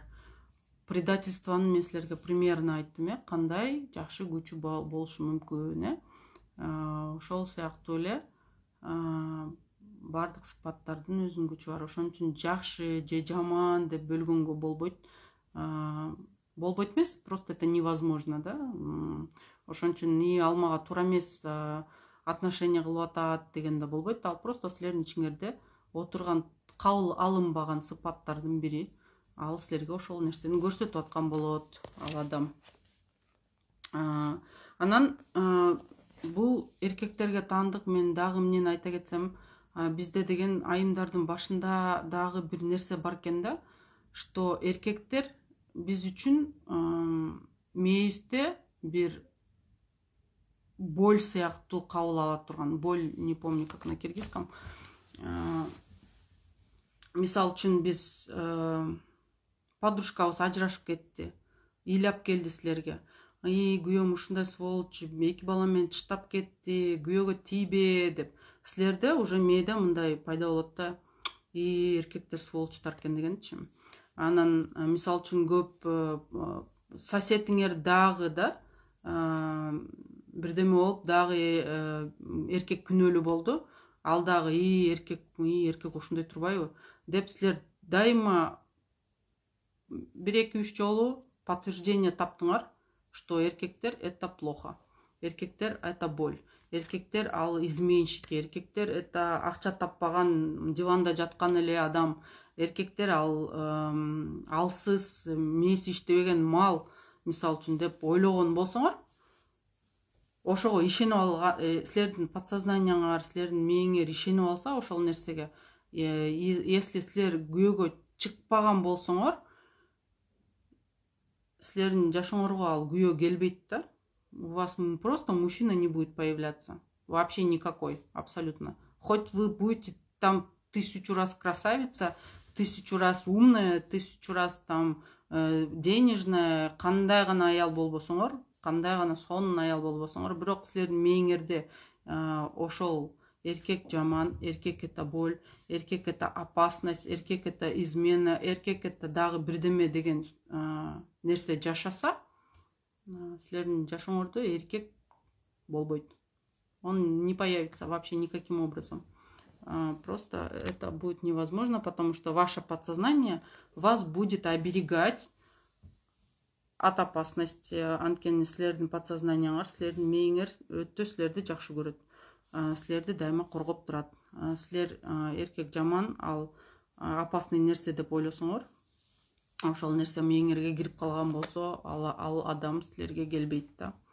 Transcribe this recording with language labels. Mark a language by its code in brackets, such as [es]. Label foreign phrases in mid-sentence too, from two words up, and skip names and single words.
[ky] Предательствону мен силерге примерно айттым, кандай жакшы күчү болушу мүмкүн, ошол сыяктуу эле бардык сыпаттардын өзүнүн күчү бар. Ошон үчүн жакшы же жаман деп бөлгөнгө болбойт. Болбойт эмес, [ru] просто это невозможно, да? [ky] Ошон үчүн ал мага туура эмес отношение кылып атат деген да болбойт. Ал просто силердин ичиңерде отурган кабыл алынбаган сыпаттардын бири. Ал силерге ошол нерсени көрсөтүп аткан болот ал адам. Анан бул эркектерге таандык. Мен дагы эмнени айта кетсем, бизде деген айымдардын башында дагы бир нерсе бар экен да, что эркектер биз үчүн мээбизде бир боль сыяктуу кабыл ала турган. [ru] Боль, не помню как на киргизском. [ky] Мисалы үчүн биз подружкабыз ажырашып кетти, ыйлап келди силерге. Күйөөм ушундай сволочь, 2 бала менен таштап кетти, күйөөгө тийбе деп. Силерде уже мээде мындай пайда болот да, эркектер сволочтар экен дегенчи. Анан мисалы үчүн көп соседиңер дагы да бирдеме болуп, дагы эркек күнөөлүү болду. Ал дагы эркек ушундай турбайбы деп силер дайыма 1-2-3 жолу подтверждение таптыңар, что эркектер это [ru] плохо, эркектер это боль, [ky] эркектер ал изменщики, эркектер это акча таппаган диванда жаткан эле адам, эркектер ал алсыз мээси иштебеген мал, мисалы үчүн деп ойлогон болсоңор, ошого ишенип алган, силердин подсознанияңар, силердин мээңер ишенип алса ошол нерсеге, если силер күйөөгө чыкпаган болсоңор, силердин жашооңорго ал күйөө келбейт да. [ru] У вас просто мужчина не будет появляться. Вообще никакой, абсолютно. Хоть вы будете там 1000 раз красавица, 1000 раз умная, 1000 раз там денежная, [ky] кандай гана аял болбосоңор, кандай гана сонун аял болбосоңор, бирок силердин мээңерде ошол эркек жаман, эркек [ru] это боль, [ky] эркек [ru] это опасность, [ky] эркек [ru] это измена, [ky] эркек это дагы бирдеме деген нерсе жашаса, силердин жашооңордо эркек болбойт. [ru] Он не появится вообще никаким образом. Просто это будет невозможно, потому что ваше подсознание вас будет оберегать от опасности. [ky] Анткени силердин подсознаниеңар, силердин мээңер өтө силерди жакшы көрөт. Силерди дайыма коргоп турат. Силер эркек жаман, ал опасный нерсе деп ойлосоңор, ошол нерсе мээңерге кирип калган болсо, ал адам силерге келбейт да.